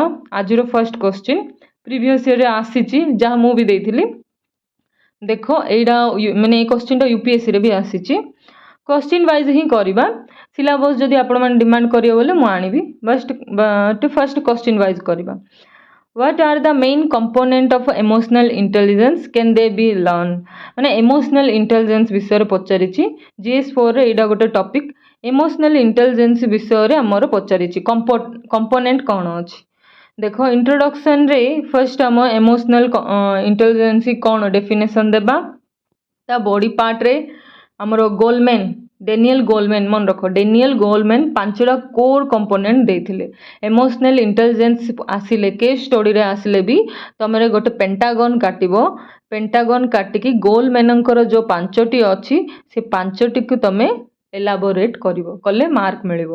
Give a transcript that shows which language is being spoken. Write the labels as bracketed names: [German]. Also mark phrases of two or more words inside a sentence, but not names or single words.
[Odia] ଆଜିର [English] first question previous year [Odia] ଆସିଛି, ଯାହା ମୁଁ ବି ଦେଇଥିଲି। ଦେଖ ଏଇଟା ମାନେ ଏ କ୍ୱେଶ୍ଚିନ୍ଟା UPSCରେ ବି ଆସିଛି। [English] question wise [Odia] ହିଁ କରିବା। ସିଲାବସ୍ ଯଦି ଆପଣମାନେ ଡିମାଣ୍ଡ କରିବେ ବୋଲେ ମୁଁ ଆଣିବି, [English] first question wise [Odia] କରିବା। [English] What are the main component of emotional intelligence? Can they be learned? ମାନେ emotional intelligence [Odia] ବିଷୟରେ ପଚାରିଛି। GS4ରେ ଏଇଟା ଗୋଟେ ଟପିକ୍। [English] emotional intelligence [Odia] ବିଷୟରେ ଆମର ପଚାରିଛି, କମ୍ପୋନେଣ୍ଟ କ'ଣ ଅଛି। ଦେଖ [English] introduction first [Odia] ଆମ [English] emotional intelligence [Odia] କ'ଣ ଡେଫିନେସନ୍ ଦେବା। ତା [English] body part [Odia] ଆମର ଡେନିଏଲ୍ ଗୋଲମ୍ୟାନ୍, ମନେ ରଖ ଡେନିଏଲ୍ ଗୋଲମ୍ୟାନ୍ 5ଟା [English] core component [Odia] ଦେଇଥିଲେ। [English] emotional intelligence [Odia] ଆସିଲେ, [English] case study [Odia] ଆସିଲେ ବି ତୁମେ ଗୋଟେ ପେଣ୍ଟାଗନ୍ କାଟିବ। ପେଣ୍ଟାଗନ୍ କାଟିକି ଗୋଲମ୍ୟାନ୍ଙ୍କର ଯେଉଁ 5ଟି ଅଛି ସେ 5ଟିକୁ ତୁମେ ଏଲାବୋରେଟ୍ କଲେ ମାର୍କ ମିଳିବ।